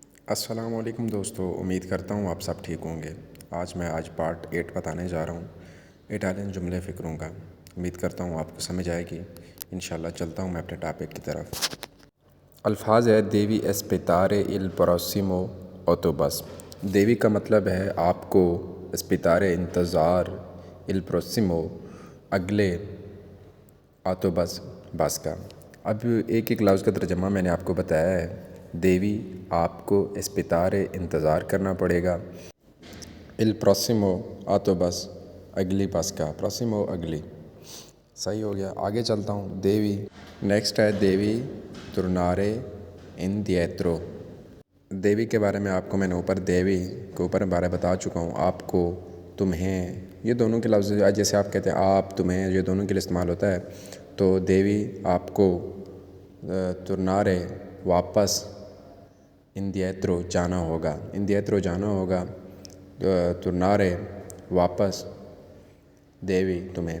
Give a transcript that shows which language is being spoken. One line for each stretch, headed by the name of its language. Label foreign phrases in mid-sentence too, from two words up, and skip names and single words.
Urdu: السلام علیکم دوستو، امید کرتا ہوں آپ سب ٹھیک ہوں گے۔ آج پارٹ 8 بتانے جا رہا ہوں اٹالین جملے فکروں کا۔ امید کرتا ہوں آپ کو سمجھ آئے گی۔ انشاءاللہ چلتا ہوں میں اپنے ٹاپک کی طرف۔ الفاظ ہے
Italian: devi aspettare il prossimo autobus۔
Urdu: دیوی کا مطلب ہے آپ کو، اسپیتارے انتظار،
Italian: il prossimo
Urdu: اگلے، autobus بس کا۔ اب ایک ایک لفظ کا ترجمہ میں نے آپ کو بتایا ہے۔ دیوی آپ کو اسپیتارے انتظار کرنا پڑے گا،
Italian: il prossimo autobus
Urdu: اگلی بس کا، prossimo اگلی، صحیح ہو گیا۔ آگے چلتا ہوں۔
Italian: devi
Urdu: نیکسٹ ہے دیوی
Italian: tornare indietro۔
Urdu: دیوی کے بارے میں آپ کو میں نے دیوی کے اوپر بارے بتا چکا ہوں۔ آپ کو، تمہیں، یہ دونوں کے لفظ جیسے آپ کہتے ہیں آپ، تمہیں، یہ دونوں کے لیے استعمال ہوتا ہے۔ تو دیوی آپ کو tornare واپس، indietro جانا ہوگا، indietro جانا ہوگا، tornare واپس، دیوی تمہیں۔